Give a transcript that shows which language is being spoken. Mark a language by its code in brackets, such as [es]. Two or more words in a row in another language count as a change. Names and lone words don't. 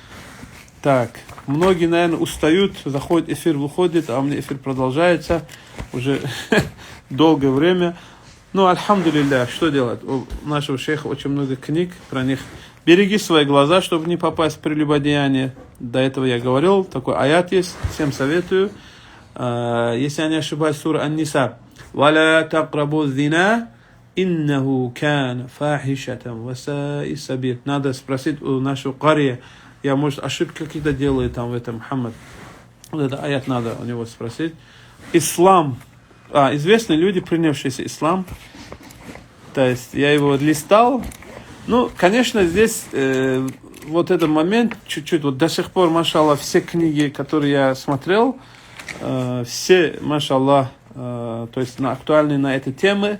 [ru] Так, многие, наверное, устают, заходит эфир, выходит, а у меня эфир продолжается уже долгое время. Ну, альхамдулилля, что делать? У нашего шейха очень много книг про них. Береги свои глаза, чтобы не попасть в прелюбодеяние. До этого я говорил, такой аят есть, всем советую. Если я не ошибаюсь, сура Ан-Ниса. [ar] «ولا تقربوا الزنا إنه كان فاحشة وساء سبيلا». [ru] Надо спросить у нашего кария. Я, может, ошибки какие-то делаю там в этом, Мухаммад. Вот это аят надо у него спросить. Ислам. Известные люди, принявшиеся ислам. То есть я его листал. Ну, конечно, здесь вот этот момент чуть-чуть, вот до сих пор, машаллах, все книги, которые я смотрел, все, машаллах, то есть актуальны на этой теме.